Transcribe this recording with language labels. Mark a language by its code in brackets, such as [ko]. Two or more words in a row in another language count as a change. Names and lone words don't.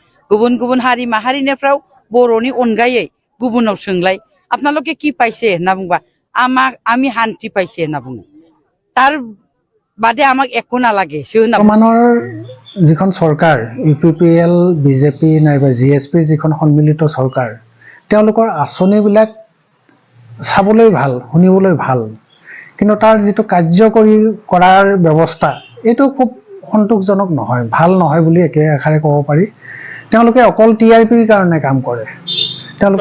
[brx] गुबुन गुबुन हारि माहारिनिफ्राय बर'नि अनगायै गुबुनाव सोंलाय [as] আপোনালোকে কি পাইছে [brx] होनना बुंबा [as] আমি শান্তি পাইছে [brx] होनना बुङो [as] তাৰ বাদে আমাক একো নালাগেছো [brx] होनना [as] বৰ্তমানৰ যিখন চৰকাৰ UPPL বিজেপি নাইবা জিএছপিৰ যিখন সন্মিলিত চৰকাৰ তেওঁলোকৰ আঁচনিবিলাক চাবলৈ ভাল শুনিবলৈ ভাল কিন্তু তাৰ যিটো কাৰ্যকৰী কৰাৰ ব্যৱস্থা এইটো খুব সন্তোষজনক নহয় ভাল নহয় বুলি একেষাৰে ক'ব পাৰি তেওঁলোকে অকল TRPৰ কাৰণে কাম কৰে তেওঁলোকৰ